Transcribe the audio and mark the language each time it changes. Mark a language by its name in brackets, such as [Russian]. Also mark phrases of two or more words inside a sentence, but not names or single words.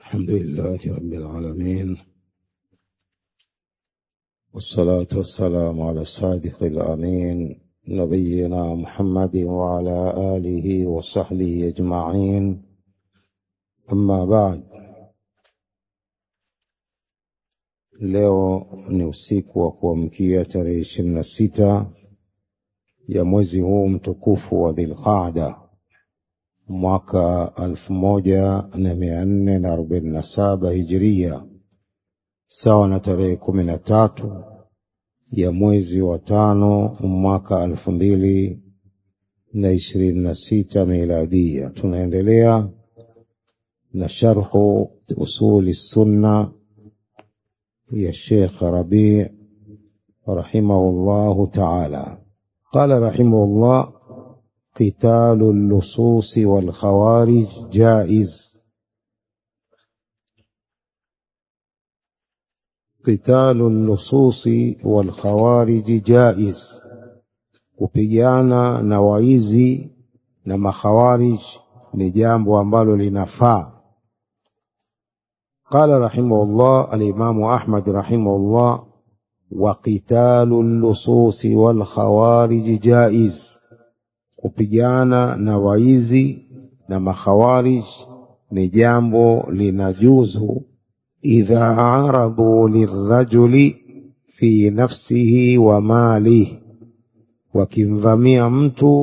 [Arabic] الحمد لله رب العالمين، والصلاة والسلام على الصادق الأمين نبينا محمد وعلى آله وصحبه أجمعين. أما بعد، [Swahili] leo ni usiku wa kuamkia tarehe 26 ya mwezi huu mtukufu wa Dhulqaada mwaka 1447 Hijria, sawa na tarehe 13 ya mwezi wa 5 mwaka 2026 Miladia. Tunaendelea na sharhu usuli sunna ya Sheikh Rabi' rahimahullahu ta'ala. [Arabic] قال رحمه الله: قتال اللصوص والخوارج جائز. قتال اللصوص والخوارج جائز، [Swahili] kupigana na waizi na makhawarij ni jambo ambalo linafaa. [Arabic] قال رحمه الله الإمام أحمد رحمه الله: وقتال اللصوص والخوارج جائز، [Swahili] kupigana na waizi na makhawarij ni jambo linajuzu [Arabic] إذا عرضوا للرجل في نفسه وماله, [Swahili] wakimvamia mtu